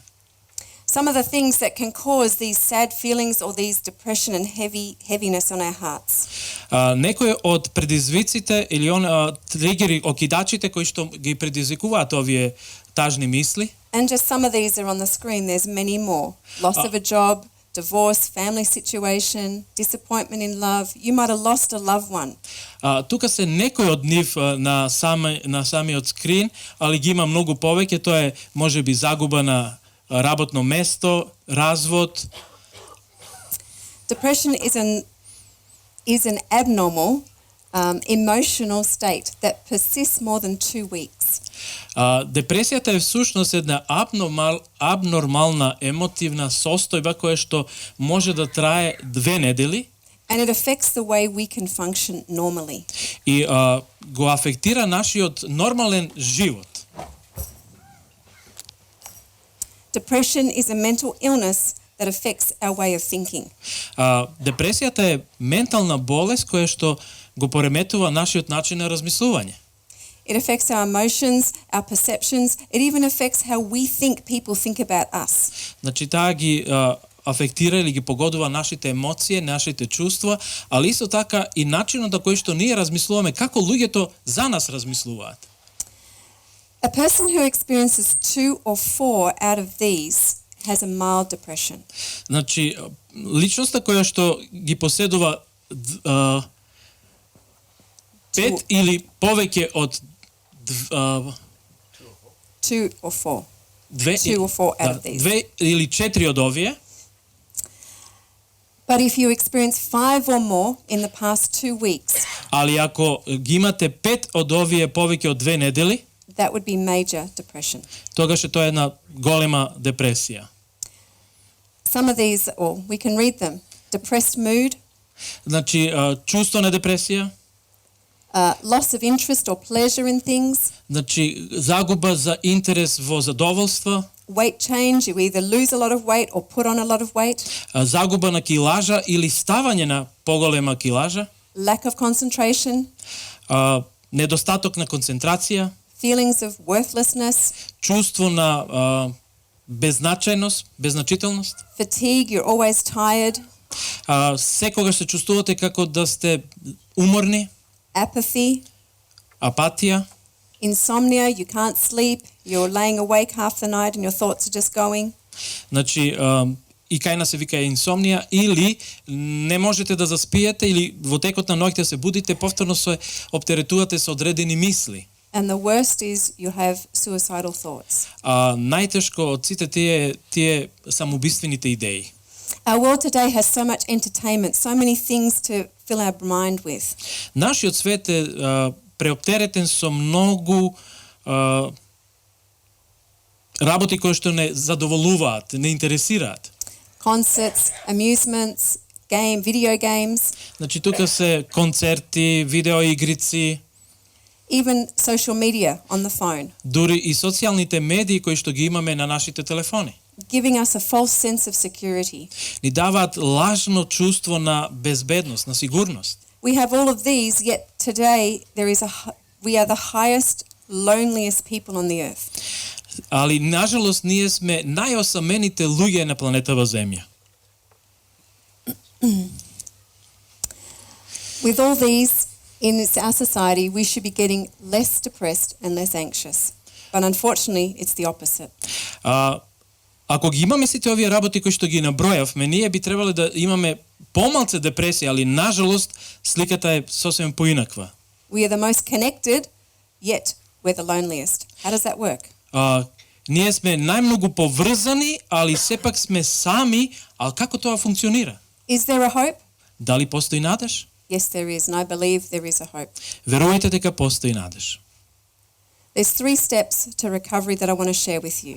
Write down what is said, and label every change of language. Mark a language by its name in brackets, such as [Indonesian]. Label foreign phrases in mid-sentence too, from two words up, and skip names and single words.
[English] Some of the things that can cause these sad feelings or these depression and heaviness on our hearts. [Macedonian] Некои од предизвиците или тригери, окидачите кои што ги предизвикуваат овие тажни мисли. [English] And just some of these are on the screen. There's many more. Loss of a job, divorce, family situation, disappointment in love. You might have lost a loved one. [Macedonian] Тука се некои од нив на самиот скрин, али ги има многу повеќе. Тоа е можеби загуба на работно место, развод. [English] Depression is an abnormal emotional state that persists more than 2 weeks. [Macedonian] Депресијата е всушност една абнормална емотивна состојба која што може да трае 2 недели. [English] And it affects the way we can function normally. [Macedonian] И го афектира нашиот нормален живот. [English] Depression is a mental illness that affects our way of thinking. [Macedonian] Депресијата е ментална болест која што го пореметува нашиот начин на размислување. [English] It affects our emotions, our perceptions. It even affects how we think people think about us. [Macedonian] Значи таа ги афектира или ги погодува нашите емоции, нашите чувства, али исто така и начинот на кој што ние размислуваме, како луѓето за нас размислуваат. [English] A person who experiences 2 or 4 out of these has a mild depression. [Macedonian] Значи личноста која што ги поседува 5 или повеќе од [English] 2 or 4. 2 or 4 out of these. [Macedonian] 2 или 4 од овие. [English] But if you experience 5 or more in the past 2 weeks, [Macedonian] али ако ги имате 5 од овие повеќе од 2 недели, [English] that would be major depression. [Macedonian] тогаш е тоа една голема депресија. [English] Some of these, or we can read them. Depressed mood. [Macedonian] Значи чувство на депресија. [English] Loss of interest or pleasure in things. [Macedonian] Значи загуба за интерес во задоволство. [English] Weight change, you either lose a lot of weight or put on a lot of weight. [Macedonian] Загуба на килажа или ставање на поголема килажа. [English] Lack of concentration. [Macedonian] Недостаток на концентрација. [English] Feelings of worthlessness. [Macedonian] Чувство на беззначајност, беззначителност. [English] Fatigue, you're always tired. [Macedonian] Секогаш се чувствувате како да сте уморни. [English] Apathy. [Macedonian] Апатија. [English] Insomnia, you can't sleep, you're laying awake half the night and your thoughts are just going. [Macedonian] Значи и кај нас се вика инсомнија, или не можете да заспиете, или во текот на ноќта се будите, повторно се оптеретувате со одредени мисли. [English] And the worst is you have suicidal thoughts. [Macedonian] Најтешко од сите тие самоубиствените идеи. [English] Our world today has so much entertainment, so many things to fill our mind with. [Macedonian] Нашиот свет е преоптеретен со многу работи кои што не задоволуваат, не интересираат. [English] Concerts, amusements, video games. [Macedonian] Значи тука се концерти, видеоигрици. [English] Even social media on the phone. [Macedonian] Дури и социјалните медии кои што ги имаме на нашите телефони. [English] giving us a false sense of security. [Macedonian] Ни даваат лажно чувство на безбедност, на сигурност. [English] We have all of these, yet today we are the highest, loneliest people on the earth. [Macedonian] Али нажалост ние сме најосамените луѓе на планетава Земја. [English] With all these in our society, we should be getting less depressed and less anxious. But unfortunately, it's the opposite. [Macedonian] Ако ги имаме сите овие работи кои што ги набројавме, ние би требале да имаме помалце депресија, али нажалост сликата е сосем поинаква. [English] We are the most connected, yet we're the loneliest. How does that work? [Macedonian] Ние сме најмногу поврзани, али сепак сме сами, а како тоа функционира? [English] Is there a hope? [Macedonian] Дали постои надеж? [English] Yes, there is, and I believe there is a hope. [Macedonian] Верувајте дека постои надеж. [English] There's 3 steps to recovery that I want to share with you.